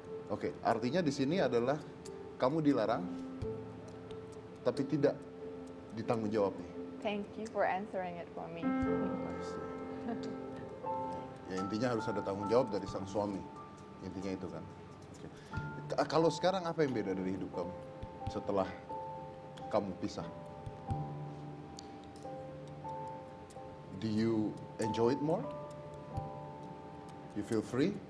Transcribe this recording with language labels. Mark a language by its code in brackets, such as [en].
[id] Oke, artinya di sini adalah kamu dilarang, tapi tidak ditanggung jawab nih. [en] Thank you for answering it for me. [id] Ya intinya harus ada tanggung jawab dari sang suami. Intinya itu kan. Oke. Kalau sekarang apa yang beda dari hidup kamu setelah kamu pisah? [en] Do you enjoy it more? You feel free?